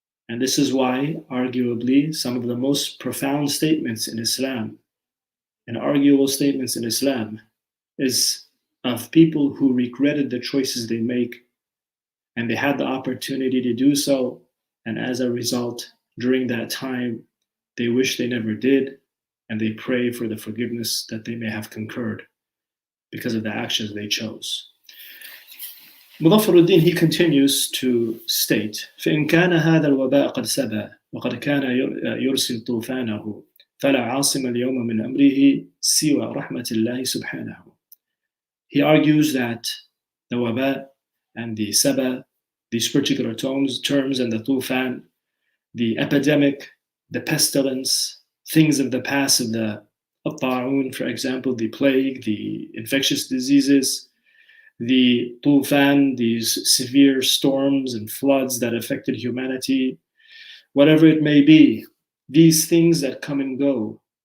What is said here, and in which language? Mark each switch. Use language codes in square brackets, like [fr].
[en] And this is why, arguably, some of the most profound statements in Islam and arguable statements in Islam is of people who regretted the choices they make, and they had the opportunity to do so, and as a result, during that time, they wish they never did, and they pray for the forgiveness that they may have concurred because of the actions they chose. [ar] Mudaffaruddin, [en] he continues to state, [ar] فإن كان هذا الوباء قد سبى وقد كان يرسل طوفانه فلا عاصم اليوم من أمره سوى رحمة الله سبحانه. [en] He argues that the waba and the saba, these particular terms, and the tufan, the epidemic, the pestilence, things of the past, of the ta'un, for example, the plague, the infectious diseases, the tufan, these severe storms and floods that affected humanity, whatever it may be, these things that come and go,